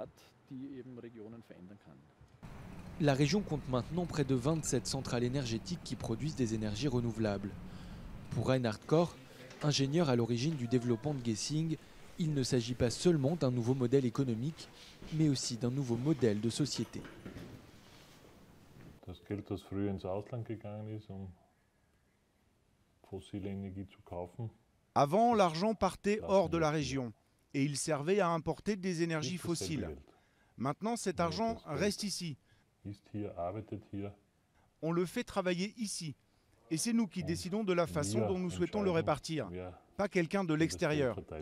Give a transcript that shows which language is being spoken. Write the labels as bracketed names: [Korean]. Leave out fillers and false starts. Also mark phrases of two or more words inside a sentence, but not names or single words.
[French] La région compte maintenant près de 27 centrales énergétiques qui produisent des énergies renouvelables. Pour Reinhard Koch, ingénieur à l'origine du développement de Gessing, il ne s'agit pas seulement d'un nouveau modèle économique, mais aussi d'un nouveau modèle de société. [German] Das Geld, das früher ins Ausland gegangen ist, fossile Energie zu kaufen. [French] Avant, l'argent partait hors de la région et il servait à importer des énergies fossiles. Maintenant, cet argent reste ici. On le fait travailler ici. Et c'est nous qui décidons de la façon dont nous souhaitons le répartir, pas quelqu'un de l'extérieur.